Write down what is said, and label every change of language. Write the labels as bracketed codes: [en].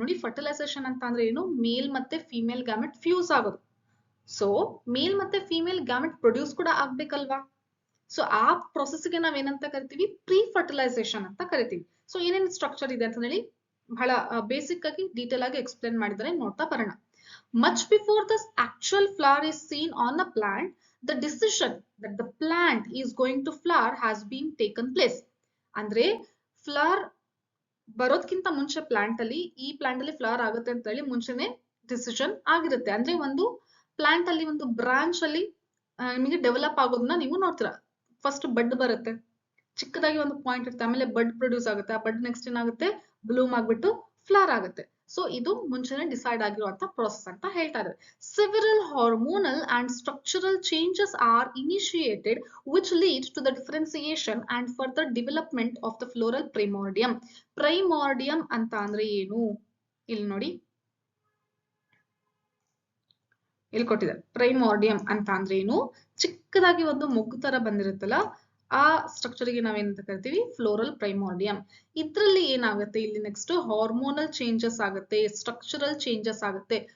[kn] ನೋಡಿ, ಫರ್ಟಿಲೈಸೇಷನ್ ಅಂತ ಅಂದ್ರೆ ಏನು, ಮೇಲ್ ಮತ್ತೆ ಫಿಮೇಲ್ ಗ್ಯಾಮೆಟ್ ಫ್ಯೂಸ್ ಆಗೋದು. ಸೊ ಮೇಲ್ ಮತ್ತೆ ಫಿಮೇಲ್ ಗ್ಯಾಮೆಟ್ ಪ್ರೊಡ್ಯೂಸ್ ಕೂಡ ಆಗ್ಬೇಕಲ್ವಾ. ಸೊ ಆ ಪ್ರೊಸೆಸ್ಗೆ ನಾವೇನಂತ ಕರಿತೀವಿ, ಪ್ರೀ ಫರ್ಟಿಲೈಸೇಷನ್ ಅಂತ ಕರಿತೀವಿ. ಸೊ ಏನೇನು ಸ್ಟ್ರಕ್ಚರ್ ಇದೆ ಅಂತ ಹೇಳಿ ಬಹಳ ಬೇಸಿಕ್ ಆಗಿ ಡೀಟೇಲ್ ಆಗಿ ಎಕ್ಸ್ಪ್ಲೇನ್ ಮಾಡಿದರೆ ನೋಡ್ತಾ ಬರೋಣ. [en] Much before the actual flower is seen on the plant, the decision that the plant is going to flower has been taken place. [kn] ಅಂದ್ರೆ ಫ್ಲವರ್ ಬರೋದಕ್ಕಿಂತ ಮುಂಚೆ ಪ್ಲಾಂಟ್ ಅಲ್ಲಿ, ಈ ಪ್ಲಾಂಟ್ ಅಲ್ಲಿ ಫ್ಲವರ್ ಆಗುತ್ತೆ ಅಂತ ಹೇಳಿ ಮುಂಚೆನೆ ಡಿಸಿಷನ್ ಆಗಿರುತ್ತೆ. ಅಂದ್ರೆ ಒಂದು ಪ್ಲಾಂಟ್ ಅಲ್ಲಿ ಒಂದು ಬ್ರಾಂಚ್ ಅಲ್ಲಿ ನಿಮಗೆ ಡೆವಲಪ್ ಆಗೋದನ್ನ ನೀವು ನೋಡ್ತೀರಾ. ಫಸ್ಟ್ ಬಡ್ ಬರುತ್ತೆ, ಚಿಕ್ಕದಾಗಿ ಒಂದು ಪಾಯಿಂಟ್ ಇರುತ್ತೆ, ಆಮೇಲೆ ಬಡ್ ಪ್ರೊಡ್ಯೂಸ್ ಆಗುತ್ತೆ, ಆ ಬಡ್ ನೆಕ್ಸ್ಟ್ ಏನಾಗುತ್ತೆ, ಬ್ಲೂಮ್ ಆಗ್ಬಿಟ್ಟು ಫ್ಲವರ್ ಆಗುತ್ತೆ. ಸೊ ಇದು ಮುಂಚೆನೆ ಡಿಸೈಡ್ ಆಗಿರುವಂತ ಪ್ರೋಸೆಸ್ ಅಂತ ಹೇಳ್ತಾ ಇದ್ದಾರೆ. [en] Several hormonal and structural changes are initiated which lead to the differentiation and further development of the floral primordium. [kn] Primordium ಅಂತ ಅಂದ್ರೆ ಏನು, ಇಲ್ಲಿ ನೋಡಿ, ಇಲ್ಲಿ ಕೊಟ್ಟಿದ್ದಾರೆ. ಪ್ರೈಮೋರ್ಡಿಯಂ ಅಂತ ಅಂದ್ರೆ ಏನು, ಚಿಕ್ಕದಾಗಿ ಒಂದು ಮೊಗ್ಗು ತರ ಬಂದಿರುತ್ತಲ್ಲ, ಆ ಸ್ಟ್ರಕ್ಚರ್ ಗೆ ನಾವೇನಂತ ಕರಿತೀವಿ, ಫ್ಲೋರಲ್ ಪ್ರೈಮೋರ್ಡಿಯಂ. ಇದ್ರಲ್ಲಿ ಏನಾಗುತ್ತೆ, ಇಲ್ಲಿ ನೆಕ್ಸ್ಟ್ ಹಾರ್ಮೋನಲ್ ಚೇಂಜಸ್ ಆಗುತ್ತೆ, ಸ್ಟ್ರಕ್ಚರಲ್ ಚೇಂಜಸ್ ಆಗುತ್ತೆ.